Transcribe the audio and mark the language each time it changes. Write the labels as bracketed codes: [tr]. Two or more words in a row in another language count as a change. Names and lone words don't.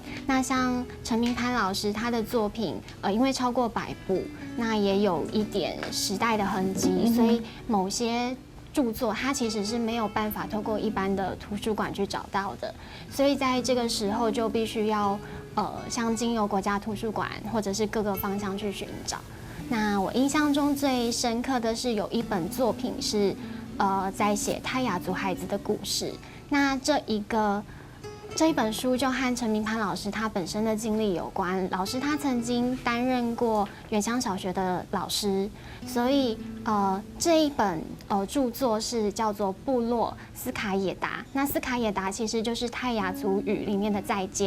[zh] 那像陳明潘老師他的作品，因為超過100部，那也有一點時代的痕跡，所以某些著作它其實是沒有辦法透過一般的圖書館去找到的，所以在這個時候就必須要像經由國家圖書館或者是各個方向去尋找。那我印象中最深刻的是有一本作品是在寫泰雅族孩子的故事。那這一本書就和陳明潘老師他本身的經歷有關。老師他曾經擔任過原鄉小學的老師，所以這一本著作是叫做《部落斯卡野達》。那斯卡野達其實就是泰雅族語裡面的再見。